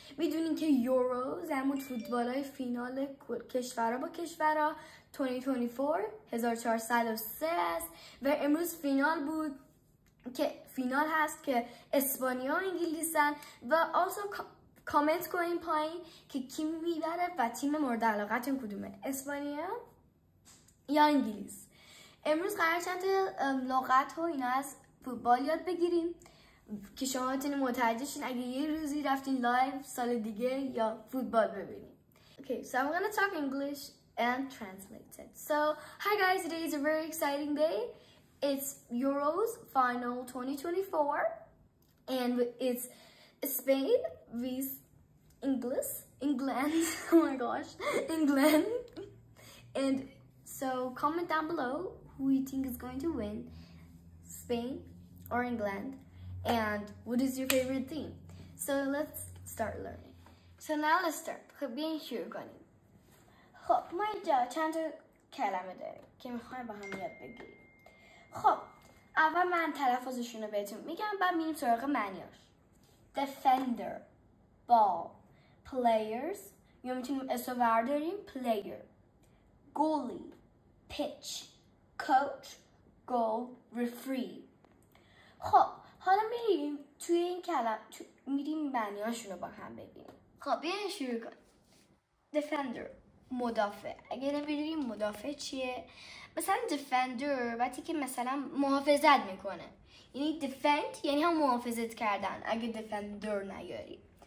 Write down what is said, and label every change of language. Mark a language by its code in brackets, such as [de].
[fa] میدونین که یورو زمون فوتبالای فینال کشورها با کشورها 2024 1403 است و امروز فینال بود که فینال هست که اسپانیا و انگلیسن و also کامنت کنین پایین که کی میبره و تیم مورد علاقتون کدومه، اسپانیا یا انگلیس. امروز قرار چند تا لغت و اینا از فوتبال یاد بگیریم که شما بتونید متوجه شین اگه یه روزی رفتین لایو سال دیگه یا فوتبال ببینید. [en] Okay, so I'm gonna talk English and translate it. So, hi guys, today is a very exciting day. It's Euros final 2024 and it's Spain vs England. Oh my gosh, England. And so comment down below who you think is going to win, Spain or England. And what is your favorite theme? So let's start learning. So now let's start. [fa] خب بیاین شروع کنیم. خب ما اینجا چند تا کلمه داریم که میخوایم با هم یاد بگیریم. خب اول من تلفظشون رو بهتون میگم بعد میریم سراغ معنیاش. [en] Defender, ball, players [fa] یا میتونیم اسم برداریم [en] player, goalie, pitch, coach, goal, referee. [fa] خب حالا میریم توی این کلمه میریم معنیاشون رو با هم ببینیم. خب بیاین شروع کنیم. Defender مدافع. اگه نمیدونیم مدافع چیه، مثلا defender وقتی که مثلا محافظت میکنه، یعنی defend یعنی هم محافظت کردن اگه defender نیاری.